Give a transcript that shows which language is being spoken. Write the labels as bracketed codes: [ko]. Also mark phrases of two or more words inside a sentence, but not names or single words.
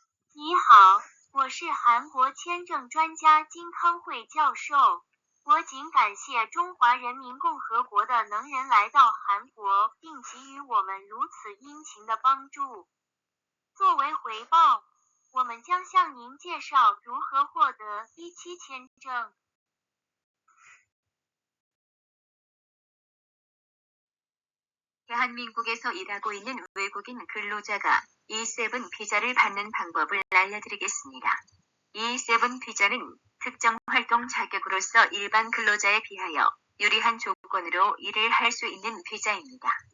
[zh] 你好，我是韩国签证专家金康惠教授。我谨感谢中华人民共和国的能人来到韩国，并给予我们如此殷勤的帮助。作为回报，我们将向您介绍如何获得E7签证。 [ko] 대한민국에서 일하고 있는 외국인 근로자가 E7 비자를 받는 방법을 알려드리겠습니다. E7 비자는 특정 활동 자격으로서 일반 근로자에 비하여 유리한 조건으로 일을 할 수 있는 비자입니다.